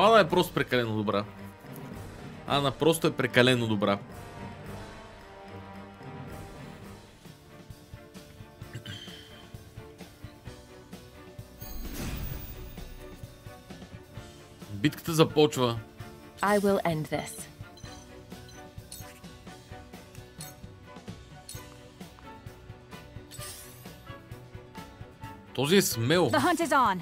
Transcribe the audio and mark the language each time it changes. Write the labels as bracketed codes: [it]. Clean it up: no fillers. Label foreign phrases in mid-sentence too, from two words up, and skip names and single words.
[bg] Ана е просто прекалено добра. Ана просто е прекалено добра. Битката започва. [en] I will end this. [bg] Този е смел. [en] The hunt is on.